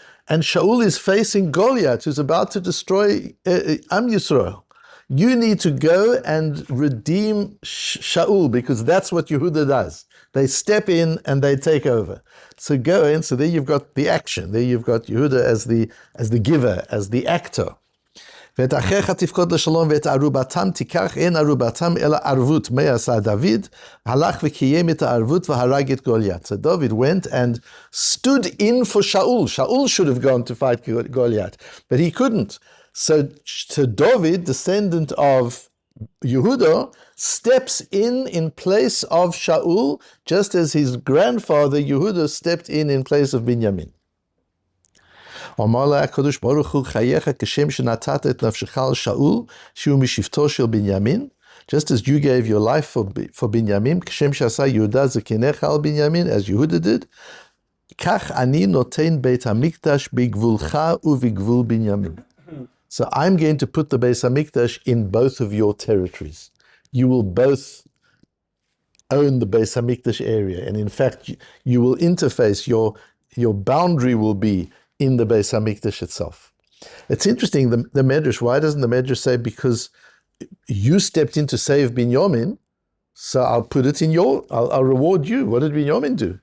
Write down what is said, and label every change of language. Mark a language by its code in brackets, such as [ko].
[en] And Shaul is facing Goliath, who's about to destroy Am Yisrael. You need to go and redeem Shaul, because that's what Yehuda does. They step in and they take over. So go in. So there you've got the action. There you've got Yehuda as the giver, as the actor. [he] ואת אחיך תפקוד לשלום ואת ערובתם תיקח אין ערובתם אלא ערבות. מה עשה דוד? הלך וקיים את הערבות והרג את גוליית. [en] So David went and stood in for Shaul. Shaul should have gone to fight Goliath, but he couldn't. So David, descendant of Yehuda, steps in place of Shaul, just as his grandfather Yehuda stepped in place of Binyamin. [he] אמר לה הקדוש ברוך הוא חייך כשם שנתת את נפשך על שאול שהוא משבטו של בנימין, [en] just as you gave your life for Binyamin, [he] כשם שעשה יהודה זקנך על בנימין, [en] as Yehuda did, [he] כך אני נותן בית המקדש בגבולך ובגבול בנימין. [en] So I'm going to put the Beis HaMikdash in both of your territories. You will both own the Beis HaMikdash area, and in fact you will interface, your boundary will be in the Beis HaMikdash itself. It's interesting, the Medrash, why doesn't the Medrash say, because you stepped in to save Binyamin, so I'll put it in I'll reward you. What did Binyamin do?